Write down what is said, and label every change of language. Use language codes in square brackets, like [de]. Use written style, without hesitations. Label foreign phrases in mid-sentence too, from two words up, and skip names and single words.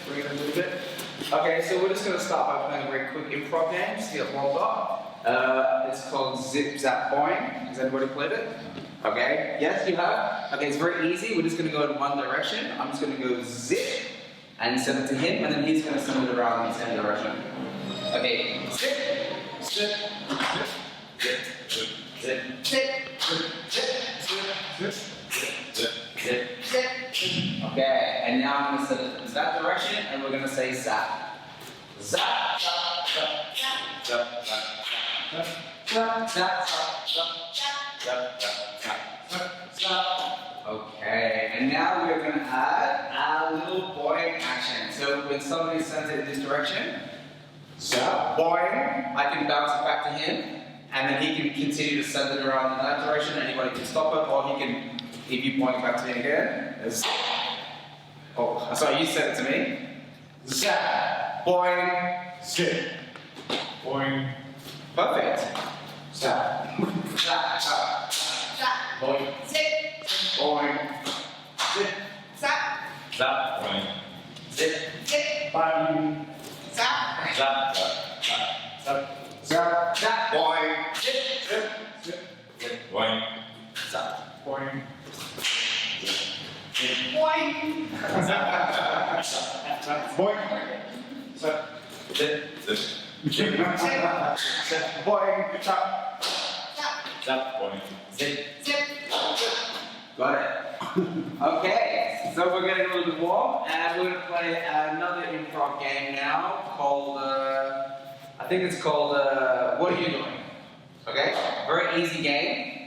[en] Okay, so we're just going to start by playing a very quick improv game, just to get warmed up. It's called Zip, Zap, Boing. Has anybody played it? Okay, yes, you have? Okay, it's very easy. We're just going to go in one direction. I'm just going to go zip and send it to him, and then he's going to send it around in the same direction. Okay, zip, zip, zip, zip, zip, zip, zip, zip, zip, zip. Okay, and now I'm going to send it in that direction, and we're going to say zap. Zap, zap, zap, zap, zap, zap, zap, zap, zap, zap, zap, zap. Okay, and now we're going to add our little boing action. So when somebody sends it in this direction, zap, boing, I can bounce it back to him, and then he can continue to send it around in that direction. Anybody can stop it, or he can, if you point it back to me again, oh, sorry, you said it to me. Zap, boing, zip, boing. Perfect. Zap, zap, zap, zap, boing, zip, boing, zip, zap, zap, boing, zip, zip, boing, zap, zap, zap, zap, zap, zap, boing, zip, zip, zip, zip, boing, zap, boing, zip, zip, boing, zap, zap, boing, zap, zip, zip, zip, boing, zap, zap, boing, zip, zip. Got it. Okay, so we're getting a little bit warm, and we're going to play another improv game now called, I think it's called, What Are You Doing? Okay, very easy game.